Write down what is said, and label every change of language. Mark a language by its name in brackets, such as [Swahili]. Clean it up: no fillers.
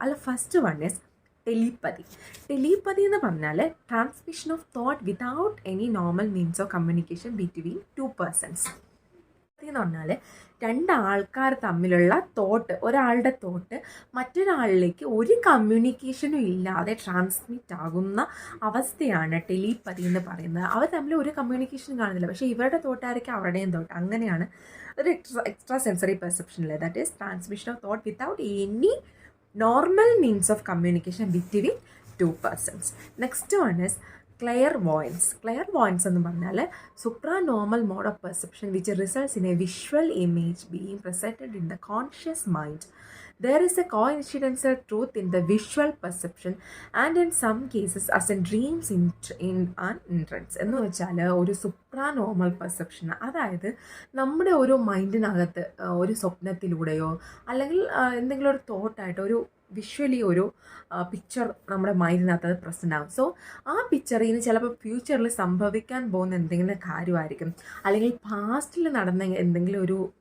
[English] അല്ല, first one is telepathy എന്ന് പറഞ്ഞാൽ transmission of thought without any normal means of communication between two persons [Malayalam] എന്ന് പറഞ്ഞാൽ രണ്ടാൾക്കാർ തമ്മിലുള്ള തോട്ട്, ഒരാളുടെ തോട്ട് മറ്റൊരാളിലേക്ക് ഒരു കമ്മ്യൂണിക്കേഷനും ഇല്ലാതെ ട്രാൻസ്മിറ്റ് ആകുന്ന അവസ്ഥയാണ് ടെലിപ്പതി എന്ന് പറയുന്നത്. അവർ തമ്മിൽ ഒരു കമ്മ്യൂണിക്കേഷനും കാണുന്നില്ല, പക്ഷേ ഇവരുടെ തോട്ടായിരിക്കും അവരുടെയും തോട്ട്. അങ്ങനെയാണ് ഒരു [English] Extra sensory പെർസെപ്ഷനിൽ, that is transmission of thought without any normal means of communication between two persons. Next one is clairvoyance. Clairvoyance [Malayalam] എന്ന് പറഞ്ഞാൽ [English] supranormal mode of perception which results in a visual image being presented in the conscious mind. There is a coincidental truth in the visual perception and in some cases as in dreams in an entrance. [Malayalam] എന്ന് വെച്ചാൽ ഒരു സുപ്രാനോർമൽ perception, അതായത് നമ്മുടെ ഒരു മൈൻഡിനകത്ത് ഒരു സ്വപ്നത്തിലൂടെയോ അല്ലെങ്കിൽ എന്തെങ്കിലും ഒരു തോട്ടായിട്ട് ഒരു വിഷ്വലി ഒരു പിക്ചർ നമ്മുടെ മൈൻഡിനകത്ത് അത് പ്രസൻ്റ് ആകും. സോ ആ പിക്ചറിന് ചിലപ്പോൾ ഫ്യൂച്ചറിൽ സംഭവിക്കാൻ പോകുന്ന എന്തെങ്കിലും കാര്യമായിരിക്കും, അല്ലെങ്കിൽ പാസ്റ്റിൽ നടന്ന എന്തെങ്കിലും ഒരു